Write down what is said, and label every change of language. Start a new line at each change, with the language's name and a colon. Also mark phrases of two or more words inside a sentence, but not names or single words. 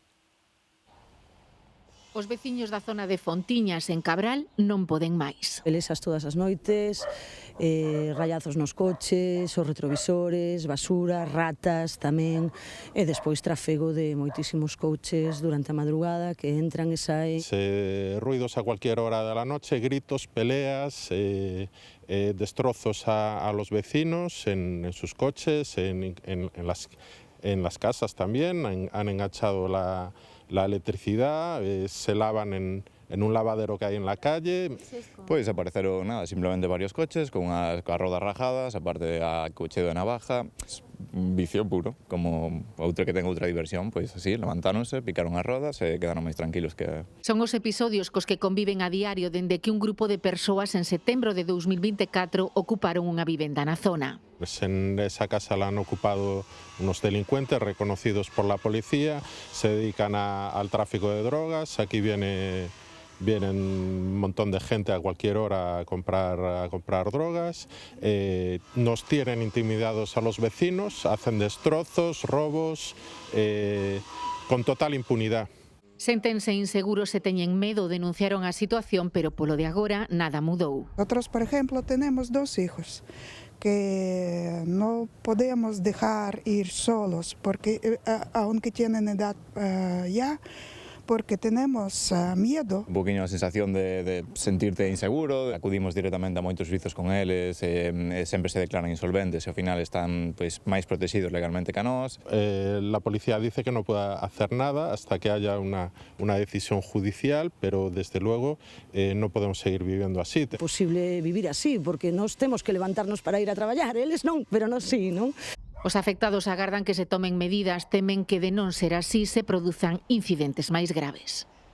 Galician: Os veciños da zona de Fontiñas, en Cabral, non poden máis. Pelexas todas as noites, rayazos nos coches, os retrovisores, basura, ratas tamén, e despois trafego de moitísimos coches durante a madrugada que entran e saen.
Spanish: Ruidos a cualquier hora de la noche, gritos, peleas, destrozos a los vecinos en sus coches, en las casas también. Han enganchado la electricidad, se lavan en un lavadero que hay en la calle.
Galician: Pois apareceron simplemente varios coches con as rodas rajadas, aparte a
Spanish: cuchillo de navaja,
Galician: un vicio puro, como outro que ten outra diversión, pois así, levantáronse, picaron as rodas e quedaron máis tranquilos que... Son os episodios cos que conviven a diario dende que un grupo de persoas en setembro de 2024 ocuparon unha vivenda na zona.
Spanish: En esa casa la han ocupado unos delincuentes reconocidos por la policía, se dedican al tráfico de drogas. Aquí vienen un montón de gente a cualquier hora a comprar drogas, nos tienen intimidados a los vecinos, hacen destrozos, robos, con total impunidad.
Galician: Séntense inseguros e teñen medo, denunciaron a situación, pero polo de agora nada mudou.
Spanish: Nosotros, por ejemplo, tenemos 2 hijos que no podemos dejar ir solos, porque aunque tienen edad ya, porque tenemos miedo.
Galician: Un poquinho a sensación de sentirte inseguro. Acudimos directamente a moitos servizos con eles, sempre se declaran insolventes e ao final están máis protegidos legalmente que a nós.
Spanish: La policía dice que no puede hacer nada hasta que haya una decisión judicial, pero desde luego no podemos seguir viviendo así.
Galician: É posible vivir así, porque nós temos que levantarnos para ir a traballar, eles non, pero nós sí, non? Os afectados agardan que se tomen medidas, temen que de non ser así se produzan incidentes máis graves.